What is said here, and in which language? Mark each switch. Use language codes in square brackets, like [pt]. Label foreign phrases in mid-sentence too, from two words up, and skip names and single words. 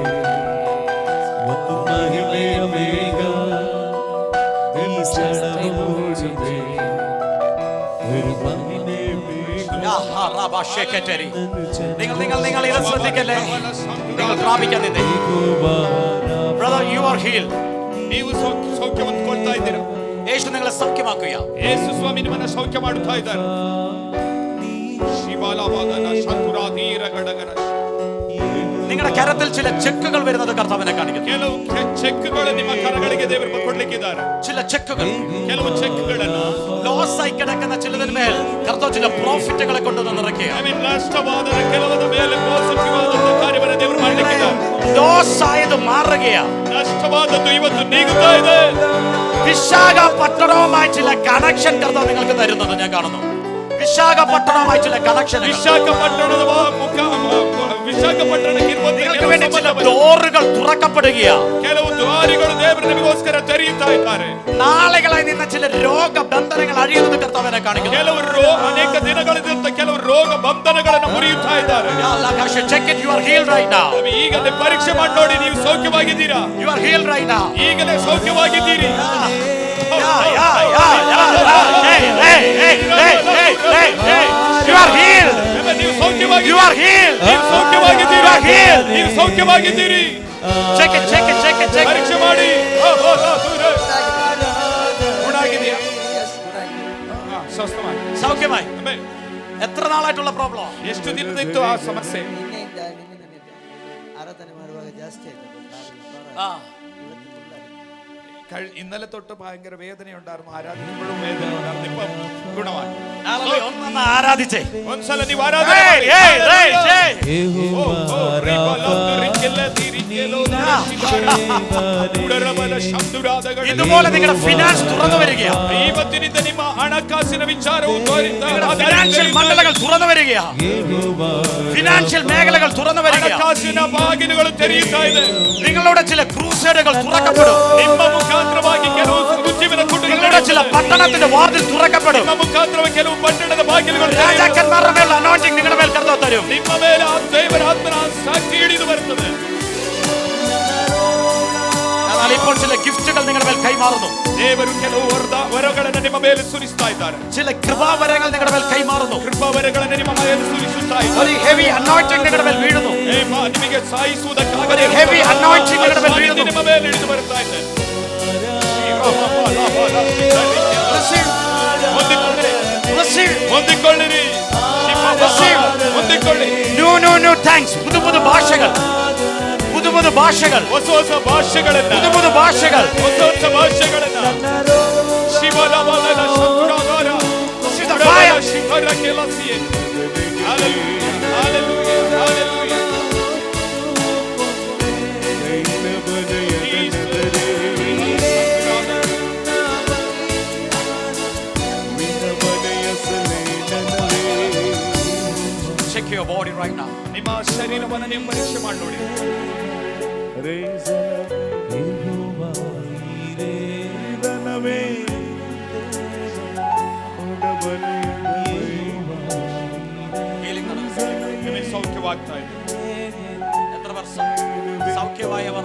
[ml] ഒരു മഹിമേ മേഘം ഈ ജനത്തെ മൂടുമേ. ഒരു മഹിമേ മേഘം നിങ്ങൾ ഇത് ശ്രദ്ധിക്കല്ലേ? നിങ്ങൾ പ്രാപിക്കാൻ നിന്നേ. [en] Brother, you are healed. [kn] ನೀವು ಸೌಖ್ಯ ಹೊಂದ್ಕೊಳ್ತಾ ಇದ್ದೀರಾ. [ml] യേശു നിങ്ങളെ സൗഖ്യമാക്കുക. [kn] ಯೇಸು ಸ್ವಾಮಿ ನಿಮ್ಮನ್ನ ಸೌಖ್ಯ ಮಾಡುತ್ತಾ ಇದ್ದಾರೆ. ಶಿವಾಲವಾದನ ಶಂಕುರಾಧೀರ ಗಡಗರ [ml] നിങ്ങളുടെ കരത്തിൽ ചില ചെക്കുകൾ വരുന്നത് കർത്താവിനെ കാണിക്കുന്നു. [kn] ಕೆಲವು ಚೆಕ್ಗಳು ನಿಮ್ಮ ಕರಗಳಿಗೆ ದೇವರು ಕೊಡ್ಲಿಕ್ಕಿದ್ದಾರೆ. [ml] ചില ചെക്കുകൾ, [kn] ಕೆಲವು ಚೆಕ್ಗಳನ್ನು [ml] ലോസ് ആയി കിടക്കുന്ന ചിലതിന്മേൽ കർത്താവ് ചില പ്രോഫിറ്റുകളെ കൊണ്ടുവന്ന് നിറയ്ക്കുക. [kn] ನಷ್ಟವಾದ ಕೆಲವದ ಮೇಲೆ ಪಾಸಿಟಿವಾದ ಕಾರ್ಯವನ್ನು ದೇವರು ಮಾಡಲಿಕ್ಕಿದ್ದಾರೆ. [ml] ലോസ് ആയത് മാറുകയാ, [kn] ನಷ್ಟವಾದದ್ದು ಇವತ್ತು ನೀಗುತ್ತಾ ಇದೆ. [ml] വിശാഖപട്ടണവുമായി ചില കണക്ഷൻ കർത്താവ് നിങ്ങൾക്ക് തരുന്നത് ഞാൻ കാണുന്നു. വിശാഖപട്ടണവുമായി ചില കണക്ഷൻ, [kn] ವಿಶಾಖಪಟ್ಟಣದ ವಿಶಾಖಪಟ್ಟಣಕ್ಕೆ [ml] നിങ്ങൾക്ക് വേണ്ടി ചില ഡോറുകൾ തുറക്കപ്പെടുകയാ. [kn] ಕೆಲವು ದ್ವಾರಗಳು ದೇವರು ನಿಮಗೋಸ್ಕರ ತೆರೆಯುತ್ತಾ ಇದ್ದಾರೆ. [ml] നാളുകളായി നിന്ന ചില രോഗബന്ധനങ്ങൾ അഴിയുന്നത് കർത്താവിനെ കാണിക്കുന്നു. [kn] ಕೆಲವರು ಅನೇಕ ದಿನಗಳಿಂದ ಕೆಲವು ರೋಗ ಬಂಧನಗಳನ್ನು ಮುರಿಯುತ್ತಾ ಇದ್ದಾರೆ. [en] Check it, you are healed right now. [kn] ಈಗಲೇ ಪರೀಕ್ಷೆ ಮಾಡಿ ನೋಡಿ, ನೀವು ಸೌಖ್ಯವಾಗಿದ್ದೀರಾ? [en] You are healed right now. [kn] ಈಗಲೇ ಸೌಖ್ಯವಾಗಿದ್ದೀರಿ. [en] You are healed. [kn] ನೀವು ಸೌಖ್ಯವಾಗಿ, [en] You are healed. [kn] ನೀವು ಸೌಖ್ಯವಾಗಿದ್ದೀರಾ? [en] You are healed. [kn] ನೀವು ಸೌಖ್ಯವಾಗಿದ್ದೀರಿ. [en] Check it, check it, check it, check it. [kn] ಪರೀಕ್ಷೆ ಮಾಡಿ. ಗುಣಾಗಿದೆಯಾ? ಸ್ವಸ್ಥವಾಗಿ, [ml] സൗഖ്യമായി. [kn] ಆಮೆನ್. [ml] എത്ര നാളായിട്ടുള്ള പ്രോബ്ലം? [kn] ಎಷ್ಟು ದಿನದಿತ್ತು ಆ ಸಮಸ್ಯೆ? ನಿನ್ನೆಯಿಂದ ಆರಾಧನೆ ಮಾಡುವಾಗ ಜಾಸ್ತಿ ಆಯ್ತು. [ml] ഇന്നലെ തൊട്ട് ഭയങ്കര വേദന ഉണ്ടായിരുന്നു, ആരാധിക്കുമ്പോഴും വേദന ഉണ്ടായിരുന്നു. ഇപ്പം ഗുണമായി. ഒന്ന് ആരാധിച്ചേ. [kn] ಒಂದ್ಸಲ ನೀವು ಆರಾಧನೆ ಮಾಡಿ. [ml] ഇതുപോലെ നിങ്ങളുടെ ഫിനാൻസ് തുറന്നു വരികയാ. [kn] ಇವತ್ತಿನಿಂದ ನಿಮ್ಮ ಹಣಕಾಸಿನ ವಿಚಾರವು [ml] ഫിനാൻഷ്യൽ മണ്ഡലങ്ങൾ തുറന്നു വരികയാ. ഫിനാൻഷ്യൽ മേഖലകൾ തുറന്നു വരികയാ. [kn] ಹಣಕಾಸಿನ ಬಾಗಿಲುಗಳು ತೆರೆಯುತ್ತಾ ಇದೆ. [ml] നിങ്ങളുടെ ചില ക്രൂസേഡുകൾ തുറക്കപ്പെടും. [kn] ನಿಮ್ಮ ಮುಖಾಂತರವಾಗಿ ಕೆಲವು ಉಜ್ಜೀವನ ಕುಟುಂಬಗಳ [ml] നിങ്ങളുടെ ചില പട്ടണത്തിന്റെ വാതിൽ തുറക്കപ്പെടും. [kn] ನಿಮ್ಮ ಮುಖಾಂತರವಾಗಿ ಕೆಲವು ಪಟ್ಟಣದ ಬಾಗಿಲುಗಳು [ml] രാജാക്കന്മാരുടെ മേലുള്ള അനോയിന്റിംഗ് നിങ്ങളുടെ മേൽ കർത്താവ് തരും. [kn] ನಿಮ್ಮ ಮೇಲೆ ಆ ದೇವರ ಆತ್ಮನ ಸಾಕ್ಷಿ ಹಿಡಿದು ಬರುತ್ತದೆ. [ml] എന്നാൽ ഇപ്പോൾ ചില ഗിഫ്റ്റുകൾ നിങ്ങളുടെ മേൽ കൈമാറുന്നു. [kn] ದೇವರು ಕೆಲವು ವರಗಳನ್ನು ನಿಮ್ಮ ಮೇಲೆ ಸುರಿಸ್ತಾ ಇದ್ದಾರೆ. [ml] ചില കൃപാവരങ്ങൾ നിങ്ങളുടെ മേൽ കൈമാറുന്നു. [kn] ಕೃಪಾವರಗಳನ್ನು ನಿಮ್ಮ ಮೇಲೆ ಸುರಿಸುತ್ತಾ ಇದ್ದಾರೆ. [ml] ഒരു [en] heavy anointing [ml] നിങ്ങളുടെ മേൽ വീഴുന്നു. [kn] ನಿಮಗೆ ಸಾಯಿಸುವುದಕ್ಕಾಗಿ [ml] ഒരു [en] heavy anointing [ml] നിങ്ങളുടെ മേൽ വീഴുന്നു. [kn] ನಿಮ್ಮ ಮೇಲೆ ಹಿಡಿದು ಬರ್ತಾ ಇದೆ. ಹೊಂದಿಕೊಳ್ಳಿರಿ, ಹೊಂದಿಕೊಳ್ಳಿ. [en] new thanks. [ml] പുതു പുതു ഭാഷകൾ, പുതു പുതു ഭാഷകൾ, [kn] ಹೊಸ ಹೊಸ ಭಾಷೆಗಳನ್ನ, [ml] പുതു പുതു ഭാഷകൾ, [kn] ಹೊಸ ಹೊಸ ಭಾಷೆಗಳನ್ನ. ಶಿವಲವಲನ ಶಂಕರಾಗಾರ ಶಿಖರ ಕೆಲಸಿಯೇ. ಹಲ್ಲೆಲೂಯಾ, ಹಲ್ಲೆಲೂಯಾ, ಹಲ್ಲೆಲೂಯಾ. [en] Check your body right now. [kn] ನಿಮ್ಮ ಶರೀರವನ್ನು ನೀವು ಪರೀಕ್ಷೆ ಮಾಡಿ ನೋಡಿ. [ml] Healing നടക്കുന്നു. [kn] ನಿಮಗೆ ಸೌಖ್ಯವಾಗ್ತಾ ಇದೆ. [ml] എത്ര വർഷം സൗഖ്യമായവർ?